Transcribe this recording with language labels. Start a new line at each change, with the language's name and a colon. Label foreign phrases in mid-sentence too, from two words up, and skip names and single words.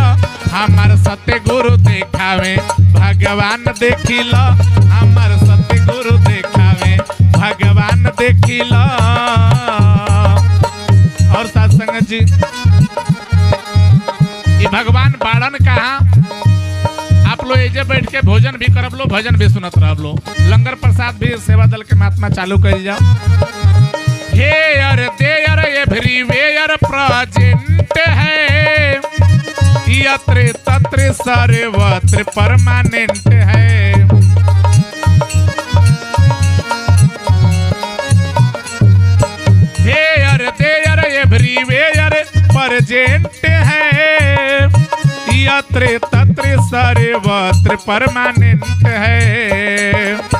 Bhojpuri: हमार सत्य गुरु देखावे भगवान देखिला, हमार सत्य गुरु देखावे भगवान देखिला। और सत्संग जी ये भगवान बाड़न कहाँ? आप लोग एजे बैठ के भोजन भी करब लो, भजन भी सुनत रहब लो, लंगर प्रसाद भी सेवा दल के महात्मा चालू कर जाओ।
English: here there everywhere present है,
Sanskrit: यत्र तत्र सर्वत्र
English: परमानेंट है। here there everywhere present है,
Sanskrit: यत्र तत्र सर्वत्र
English: परमानेंट है।